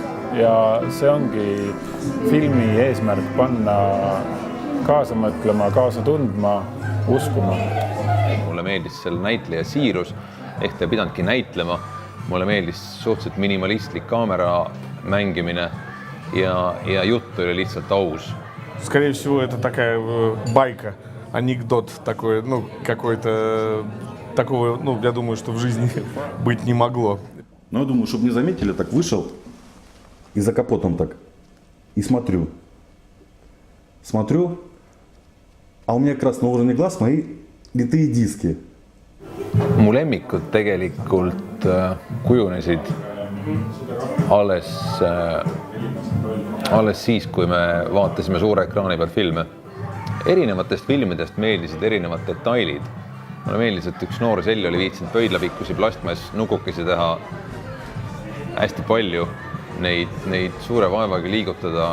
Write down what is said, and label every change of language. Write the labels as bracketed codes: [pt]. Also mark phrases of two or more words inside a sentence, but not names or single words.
[et] Ja see ongi filmi eesmärk panna kaasa mõtlema, kaasa tundma, uskuma. Mulle meeldis selle näitleja siirus, ehk ta pidanudki näitlema. Mulle meeldis suhteliselt minimalistlik kaamera mängimine ja jutt oli lihtsalt aus. [ru] Скорее всего, это такая байка, анекдот такой, какой-то такого, я думаю, что в жизни быть не могло. Но я думаю, чтобы не заметили, так вышел и за капотом так и смотрю, а у меня как раз на уровне глаз мои литые диски. [et] Mu lemmikud tegelikult kujunesid alles siis, kui me vaatasime suure ekraani peal filme. Erinevatest filmidest meeldisid erinevad detailid. Mulle meeldis, et üks noor selli oli viitsinud pöidlapikkusi plastmass nukukesi teha hästi palju, neid suure vaevaga liigutada.